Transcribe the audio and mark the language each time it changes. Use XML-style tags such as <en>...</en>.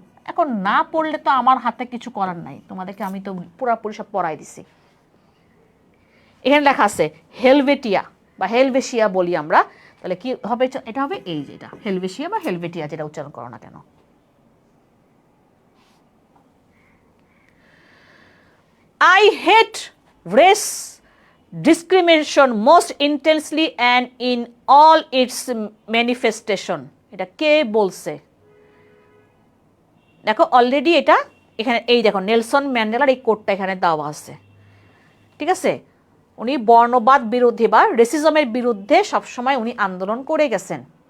<bn>এখন না পড়লে তো আমার হাতে কিছু করার নাই, তোমাদেরকে আমি তো পুরোপুরি সব পড়াই দিছি। এখানে লেখা আছে হেলভেটিয়া বা হেলভেশিয়া বলি আমরা। তাহলে কি হবে? এটা হবে এই যে এটা হেলভেশিয়া বা হেলভেটিয়া, যেটা উচ্চারণ করো না কেন।</bn> <en>I hate race discrimination most intensely and in all its manifestation.</en> <bn>এটা কে বলছে? দেখো অলরেডি এটা এখানে এই দেখো নেলসন ম্যান্ডেলার এই কোটটা এখানে দেওয়া আছে, ঠিক আছে? উনি বর্ণবাদ বিরোধী বা রেসিজমের বিরুদ্ধে সবসময় উনি আন্দোলন করে গেছেন।</bn>